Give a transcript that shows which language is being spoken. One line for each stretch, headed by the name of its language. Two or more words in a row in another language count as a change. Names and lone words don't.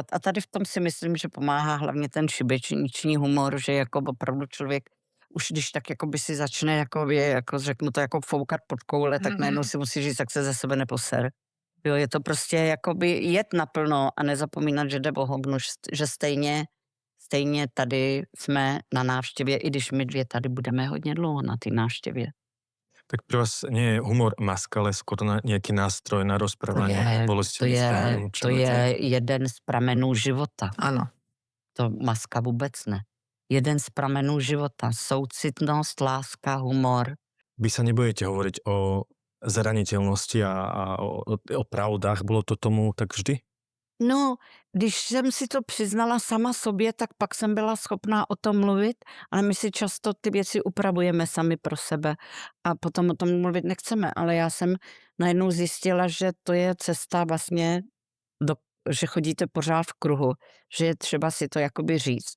Czech: A tady v tom si myslím, že pomáhá hlavně ten šibeniční humor, že jako opravdu člověk už když tak jako by si začne, jako řeknu to, jako foukat pod koule, tak najednou si musí říct, tak se ze sebe neposer. Jo, je to prostě jakoby jet naplno a nezapomínat, že jde o hovno, že stejně tady jsme na návštěvě, i když my dvě tady budeme hodně dlouho na té návštěvě.
Slovak: Tak pre vás nie je humor maska, ale skôr nejaký nástroj na rozprávanie.
Czech: To je jeden z pramenů života. Ano. To maska vůbec ne. Jeden z pramenů života. Soucitnost, láska, humor.
Slovak: Vy sa nebudete hovoriť o zraniteľnosti a o pravdách. Bolo to tomu tak vždy?
Czech: No, když jsem si to přiznala sama sobě, tak pak jsem byla schopná o tom mluvit, ale my si často ty věci upravujeme sami pro sebe a potom o tom mluvit nechceme, ale já jsem najednou zjistila, že to je cesta vlastně, že chodíte pořád v kruhu, že je třeba si to jakoby říct.